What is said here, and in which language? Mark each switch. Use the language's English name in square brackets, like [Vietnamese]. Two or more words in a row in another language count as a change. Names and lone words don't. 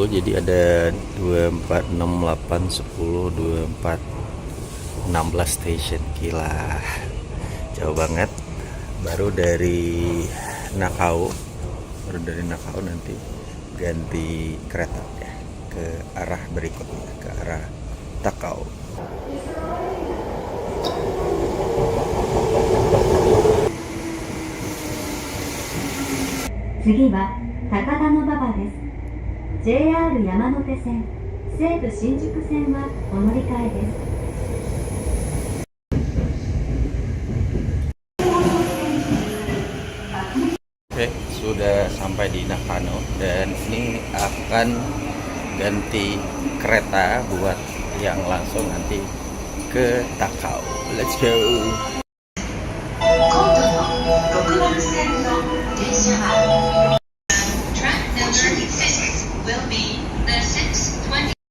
[Indonesian] Jadi ada 2, 4, 6, 8, 10, 24, 16 station. Gila, jauh banget. Baru dari Nakao nanti ganti kereta ya ke arah berikutnya, ke arah Takao. [Japanese] JR 山手線、西武新宿線はお乗り換えです。 [Indonesian] Oke, sudah sampai di Nakano dan ini akan ganti kereta buat yang langsung nanti ke Takao. [English] Let's go. [Japanese] 今度の6番線の電車は [English] Track number 6 will be the 620.